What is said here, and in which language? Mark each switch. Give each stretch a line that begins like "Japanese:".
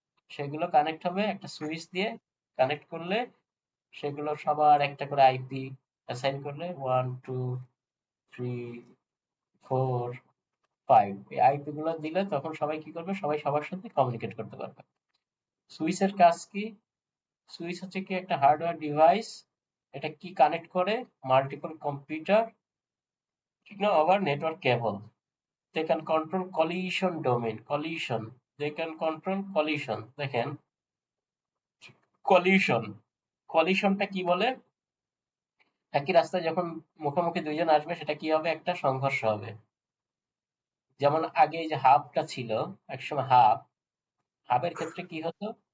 Bangla: সেগুলো কানেক্ট হবে একটা সুইচ দিয়ে। কানেক্ট করলে সেগুলো সবার একটা করে আইপি অ্যাসাইন করলে 1 2 3 4 5 এই আইপি গুলো দিলে তখন সবাই কি করবে? সবাই সবার সাথে কমিউনিকেট করতে পারবে। সুইচের কাজ কি? সুইচ হচ্ছে কি একটা হার্ডওয়্যার ডিভাইস। এটা কি কানেক্ট করে? Multiple computer over network cable.
English: They can control collision domain. Collision. They can control collision.
Bangla: দেখেন collision. collisionটা কি বলে? একই রাস্তায় যখন মুখোমুখি দুইজন আসবে সেটা কি হবে? একটা সংঘর্ষ হবে। যেমন আগে এই যে হাবটা ছিল, একসময় হাবের ক্ষেত্রে কি হতো?